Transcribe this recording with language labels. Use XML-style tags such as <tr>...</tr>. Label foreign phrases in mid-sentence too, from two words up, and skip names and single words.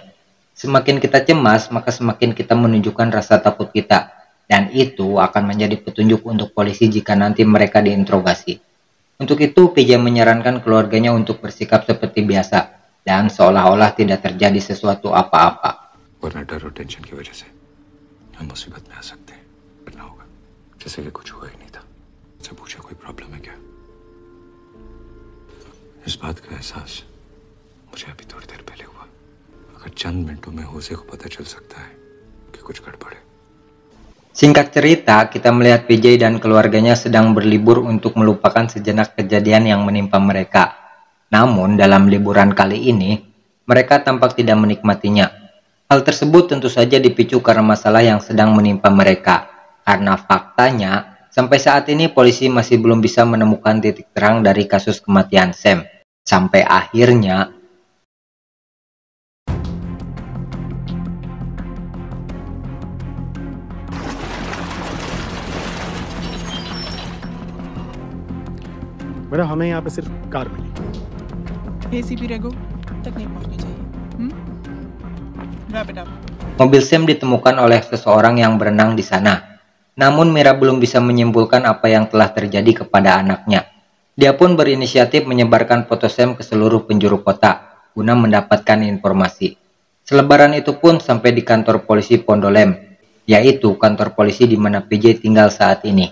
<id>Semakin kita cemas, maka semakin kita menunjukkan rasa takut kita. Dan itu akan menjadi petunjuk untuk polisi jika nanti mereka diinterogasi. Untuk itu, PJ menyarankan keluarganya untuk bersikap seperti biasa dan seolah-olah tidak terjadi sesuatu apa-apa.</id> <hi>वरना डर और टेंशन की वजह से हम मुसीबत में आ सकते हैं। करना होगा जैसे कि कुछ हुआ ही नहीं था। मुझसे पूछे कोई प्रॉब्लम है क्या? इस बात का एहसास मुझे अभी थोड़ी देर पहले हुआ। अगर चंद मिनटों में होसे को पता चल सकता है कि कुछ गड़बड़ है।</hi> <id>Singkat cerita, kita melihat PJ dan keluarganya sedang berlibur untuk melupakan sejenak kejadian yang menimpa mereka. Namun, dalam liburan kali ini, mereka tampak tidak menikmatinya. Hal tersebut tentu saja dipicu karena masalah yang sedang menimpa mereka. Karena faktanya, sampai saat ini polisi masih belum bisa menemukan titik terang dari kasus kematian Sam. Sampai akhirnya,</id> <hi>मैडम हमें यहाँ पे सिर्फ कार मिली। एसीपी रेगो तक नहीं पहुंचनी चाहिए।</hi> <en>Wrap it up.</en> <id>mobil Sam ditemukan oleh seseorang yang berenang di sana. Namun Mira belum bisa menyimpulkan apa yang telah terjadi kepada anaknya. Dia pun berinisiatif menyebarkan foto Sam ke seluruh penjuru kota guna mendapatkan informasi. Selebaran itu pun sampai di kantor polisi Pondolem, yaitu kantor polisi di mana PJ tinggal saat ini.</id>